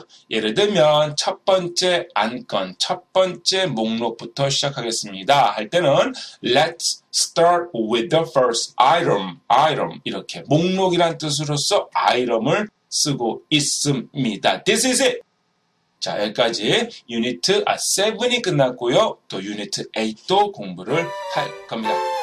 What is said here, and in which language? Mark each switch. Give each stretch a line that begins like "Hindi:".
Korean: 예를 들면 첫 번째 안건, 첫 번째 목록부터 시작하겠습니다. 할 때는
English: Let's start with the first item.
Korean: 이렇게 목록이란 뜻으로서 item을 쓰고 있습니다.
English: This is it.
Korean: 자, 여기까지 유니트 7이 끝났고요. 또 유니트 8도 공부를 할 겁니다.